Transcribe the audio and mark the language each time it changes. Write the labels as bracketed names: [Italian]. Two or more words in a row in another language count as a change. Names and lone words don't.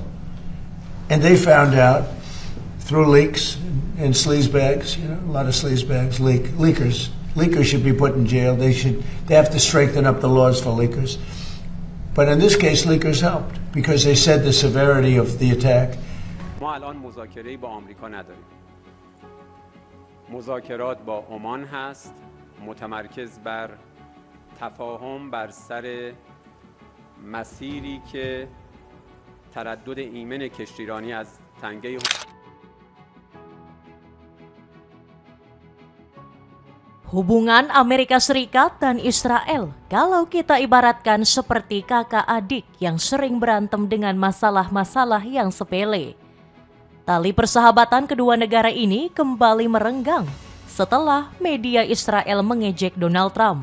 [English] And they found out through leaks and sleazebags, a lot of sleazebags, leakers. Leakers should be put in jail. They have to strengthen up the laws for leakers. But in this case, leakers helped because they said the severity of the attack. [Persian] ما الان مذاکره‌ای با آمریکا نداریم. مذاکرات با عمان هست، متمرکز بر تفاهم بر سر مسیری که تردد ایمن کشتیرانی از تنگه [Indonesian] Hubungan Amerika Serikat dan Israel kalau kita ibaratkan seperti kakak adik yang sering berantem dengan masalah-masalah yang sepele. Tali persahabatan kedua negara ini kembali merenggang setelah media Israel mengejek Donald Trump.